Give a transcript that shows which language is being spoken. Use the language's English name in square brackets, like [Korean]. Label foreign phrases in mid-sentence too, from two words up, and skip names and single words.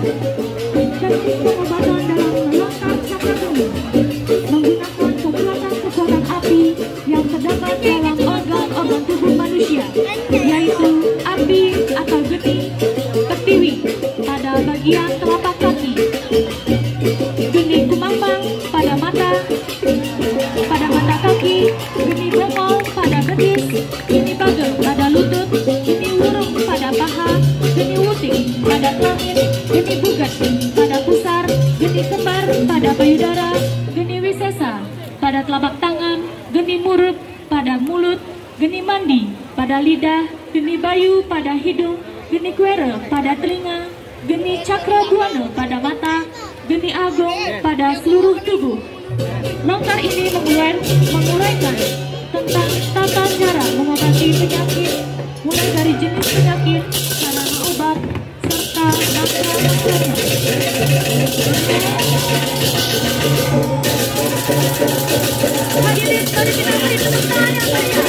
[Indonesian] Teknik pengobatan dalam lontar cakrageni menggunakan kekuatan api yang terdapat dalam organ-organ tubuh manusia, yaitu api atau geni pertiwi pada bagian telapak kaki, geni kumambang pada mata kaki, geni bongol pada betis, geni bagel pada lutut, geni wurung pada paha, geni wuting pada kelamin, geni bugat pada pusar, geni kembar pada payudara, geni wisesa pada telapak tangan, geni muruk pada mulut, geni mandi pada lidah, geni bayu pada hidung, geni kuere pada telinga, geni cakra buana pada mata, geni agung pada seluruh tubuh. Lontar ini menguraikan tentang tata cara mengobati penyakit, mulai dari jenis penyakit, cara obat, serta mantra-mantranya. Hadirin, mari kita beri tepuk tangan yang meriah.